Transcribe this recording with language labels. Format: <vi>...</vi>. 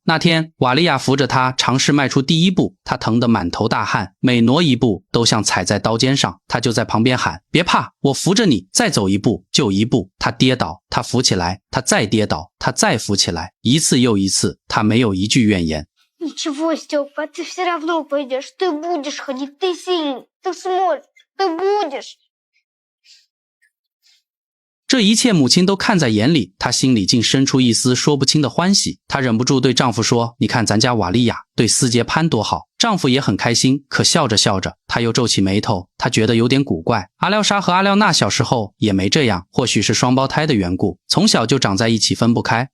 <zh>那天，瓦利亚扶着他尝试迈出第一步，他疼得满头大汗，每挪一步都像踩在刀尖上。他就在旁边喊：“别怕，我扶着你，再走一步就一步。” 他跌倒，他扶起来，他再跌倒，他再扶起来，一次又一次，他没有一句怨言。</zh> <ru>Ничего, Степа, ты все равно пойдешь. Ты будешь ходить, ты сильный, ты сможешь, ты будешь.</ru> <zh>这一切母亲都看在眼里，她心里竟生出一丝说不清的欢喜。她忍不住对丈夫说：“你看咱家瓦利亚对斯杰潘多好。” 丈夫也很开心，可笑着笑着，他又皱起眉头，他觉得有点古怪。阿廖沙和阿廖娜小时候也没这样，或许是双胞胎的缘故，从小就长在一起分不开。</zh>